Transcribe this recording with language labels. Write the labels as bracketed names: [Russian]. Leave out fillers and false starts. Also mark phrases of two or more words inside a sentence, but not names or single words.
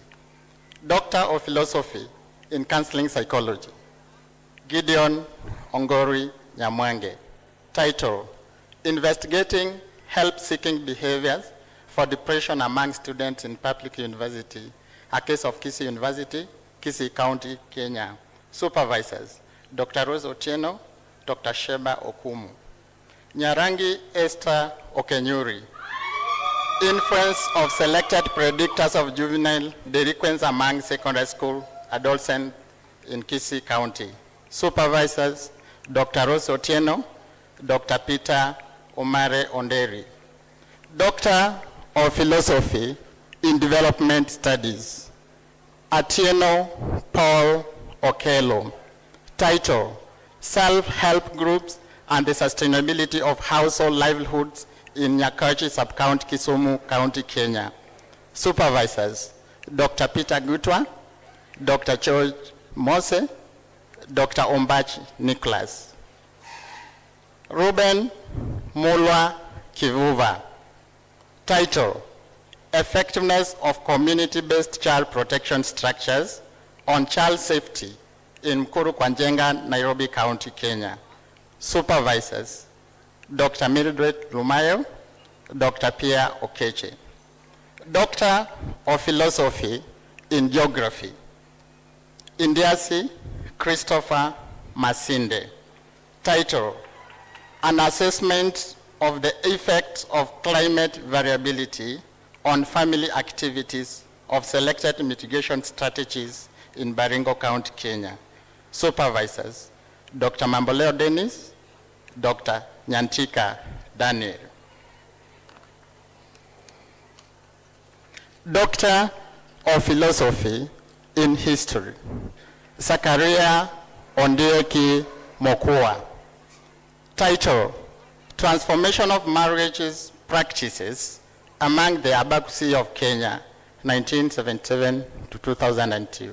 [English] Doctor of Philosophy in Counseling Psychology, Gideon Ongori Nyamwange. Title, Investigating Help-Seeking Behaviors for Depression Among Students in Public University, a case of Kisii University, Kisii County, Kenya. Supervisors, Dr. Rose Otieno, Dr. Sheba Okumu. Nyarangi Esther Okenyuri. Influence of selected predictors of juvenile delinquency among secondary school adolescents in Kisii County. Supervisors, Dr. Rose Otieno, Dr. Peter Omare Onderi. Doctor of Philosophy in Development Studies. Atieno Paul Okello. Title, Self-Help Groups and the Sustainability of Household Livelihoods in Nyakachi Sub-County, Kisumu County, Kenya. Supervisors, Dr. Peter Gutwa, Dr. George Mose, Dr. Ombachi Nicholas. Ruben Mulwa Kivuva. Title, Effectiveness of Community-Based Child Protection Structures on Child Safety in Mkuru Kwanjenga, Nairobi County, Kenya. Supervisors, Dr. Mildred Lumayo, Dr. Pierre Okeche. Doctor of Philosophy in Geography, Indiasi Christopher Masinde. Title, An Assessment of the Effects of Climate Variability on Family Activities of Selected Mitigation Strategies in Baringo County, Kenya. Supervisors, Dr. Mamboleo Dennis, Dr. Nyantika Daniel. Doctor of Philosophy in History, Zakaria Ondieki Mokua. Title, Transformation of Marriages Practices among the Abakusi of Kenya, 1977 to 2002.